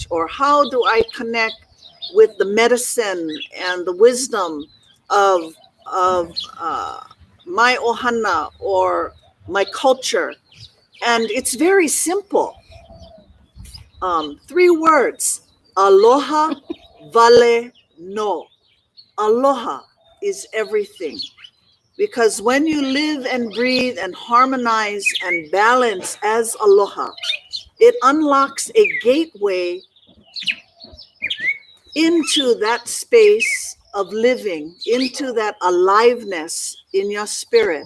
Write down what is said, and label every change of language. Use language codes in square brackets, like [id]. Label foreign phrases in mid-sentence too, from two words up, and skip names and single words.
[en] Or how do I connect with the medicine and the wisdom of, of my ohana or my culture? And it's very simple. Three words: [haw] aloha, vale, no. [en] Aloha is everything. Because when you live and breathe and harmonize and balance as aloha, it unlocks a gateway into that space of living, into that aliveness in your spirit.